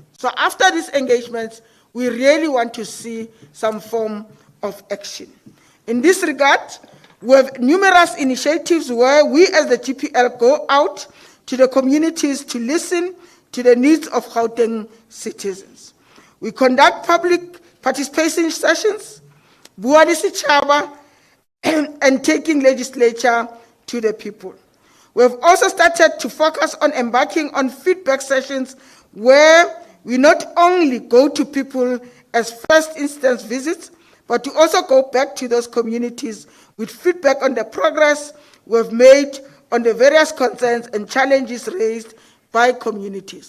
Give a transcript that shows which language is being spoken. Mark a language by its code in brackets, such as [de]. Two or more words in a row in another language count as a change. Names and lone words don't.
[en] So after these engagements, we really want to see some form of action. In this regard, we have numerous initiatives where we as the GPL go out to the communities to listen to the needs of Gauteng citizens. We conduct public participation sessions, [st] bua le setjhaba, [en] and taking legislature to the people. We have also started to focus on embarking on feedback sessions where we not only go to people as first instance visits, but to also go back to those communities with feedback on the progress we've made on the various concerns and challenges raised by communities.